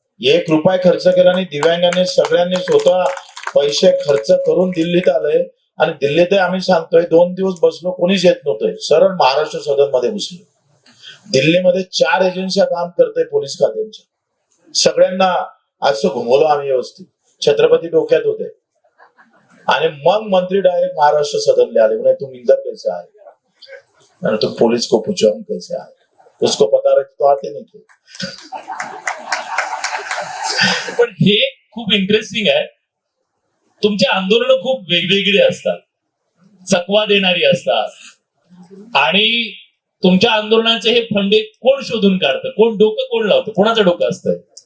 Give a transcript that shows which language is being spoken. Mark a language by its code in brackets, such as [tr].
[mr] 1 रुपया खर्च केला नाही. दिव्यांगाने सगळ्यांनी स्वतः पैसे खर्च करून दिल्लीत आलंय आणि दिल्लीत आम्ही सांगतोय 2 दिवस बसलो, कोणीच येत नव्हतंय. सरळ महाराष्ट्र सदन मध्ये बसलो. दिल्लीमध्ये 4 एजन्स्या काम करते पोलीस खात्यांच्या. सगळ्यांना असं घुमवलं आम्ही व्यवस्थित. छत्रपती डोक्यात होते आणि मग मंत्री डायरेक्ट महाराष्ट्र सदन आले. म्हणे [hi] तुम इंदर कैसे आए और तुम पुलिस को पूछो हम कैसे आए. उसको पता रहता तो आते नहीं थे. [mr] पण हे खूप इंटरेस्टिंग आहे. तुमचे आंदोलन खूप वेगवेगळे असतात, चकवा देणारी असतात आणि तुमच्या आंदोलनाचे हे फंडे कोण शोधून काढतं, कोण डोकं कोण लावतं, कोणाचं डोकं असतं?